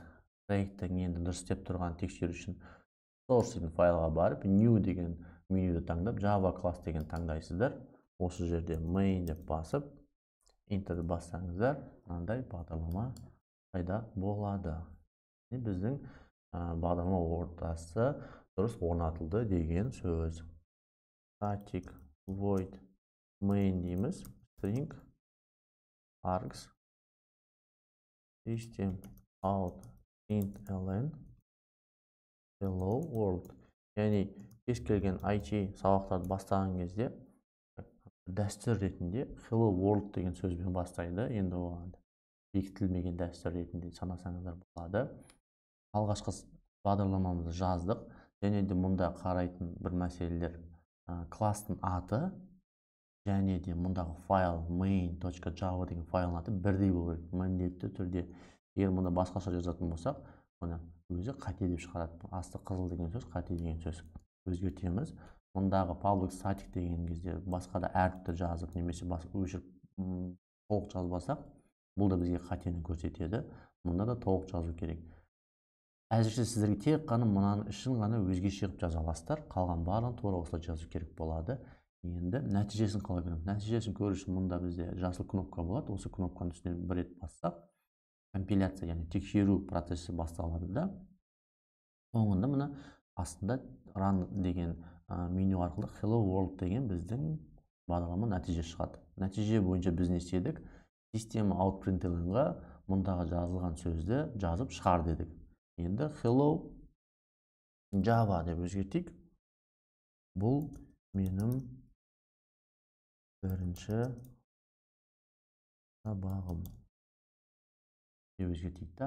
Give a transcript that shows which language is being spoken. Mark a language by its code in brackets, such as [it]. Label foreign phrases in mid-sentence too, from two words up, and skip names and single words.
[kk] Проекттің енді дұрыс істеп тұрғанын тексеру үшін source деген файлға барып, new деген менюді таңдап, Java класс деген таңдайсыздар. Осы жерде main деп басып, enter бассаңыздар, мынандай бағдарлама пайда болады. Біздің бағдарлама ортасы дұрыс орнатылды деген сөз. [en] Static void main дейміз, string args system out int ln hello world. [kk] Яғни кез келген IT сабақтарды бастаған кезде дәстүр ретінде [en] hello world [kk] деген сөзбен бастайды. Енді оған бекітілмеген дәстүр ретінде санасаңыздар болады. Алғашқы бағдарламамызды жаздық. Және де мұнда қарайтын бір мәселелер кластың аты және де мұндағы файл main.java деген файлдың аты бірдей болу керек. Міндетті түрде. Егер мұнда басқаша жазатын болсақ, оны өзі қате деп шығарады. Асты қызыл деген сөз, қате деген сөз. Өзгертеміз. Мұндағы [en] public static [kk] деген кезде басқа да әріпті жазып, немесе өшіріп толық жазбасақ, бұл да бізге қатені көрсетеді. Мұнда да толық жазу керек. Әзірше сіздерге тек қана мынаның үшін ғана өзгеше қылып жаза аласыздар. Қалған барлығын тура осылай жазу керек болады. Енді нәтижесін қалай көреміз? Нәтижесін көру үшін мұнда бізде жасыл кнопка болады. Осы кнопканың үстіне бір рет бассақ, компиляция, яғни тексеру процесі басталады да. Соңында мына астында run деген меню арқылы [en] hello world [kk] деген біздің бағдарлама нәтиже шығады. Нәтиже бойынша біз не істедік? Система out.println'ға мұндағы жазылған сөзді жазып шығар дедік. Енді [en] hello Java [kk] деп өзгертейік. Бұл менің бірінші сабағым деп өзгертейік та.